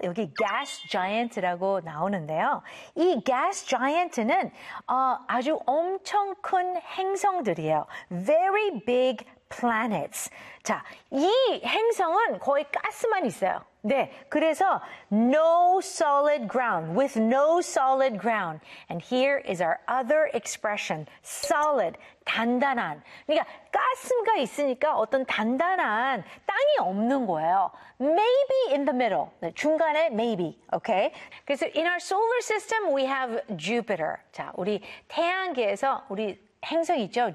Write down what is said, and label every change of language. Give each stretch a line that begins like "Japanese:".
Korean: 여기 gas giant라고 나오는데요. 이 gas giant는 아주 엄청 큰 행성들이에요.
English: Very big planets.
Korean: 자, 이 행성은 거의 가스만 있어요. 네, 그래서
English: no solid ground, with no solid ground. And here is our other expression, solid, 단단한.
Korean: 그러니까 가스가 있으니까 어떤 단단한 땅이 없는 거예요.
English: Maybe in the middle,
Korean: 네, 중간에
English: maybe, okay? 그래서 in our solar system, we have Jupiter.
Korean: 자, 우리 태양계에서 우리 행성 있죠?